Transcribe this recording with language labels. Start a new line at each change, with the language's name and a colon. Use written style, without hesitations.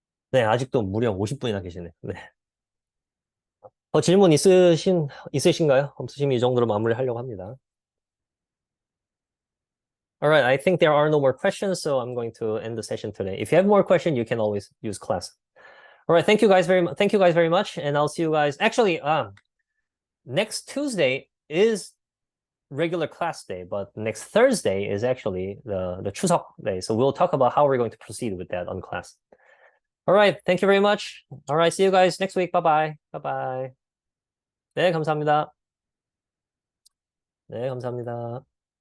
Korean: 네, 아직도 무려 50분이나 계시네. 네. 더 질문 있으신가요? 없으시면 이 정도로 마무리하려고 합니다.
English: All right, I think there are no more questions, so I'm going to end the session today. If you have more questions, you can always use class. All right, thank you guys very much. Thank you guys very much, and I'll see you guys. Actually, next Tuesday is regular class day, but next Thursday is actually the Chuseok day. So we'll talk about how we're going to proceed with that on class. All right. Thank you very much. All right. See you guys next week. Bye bye. Bye bye.
Korean: 네, 감사합니다. 네, 감사합니다.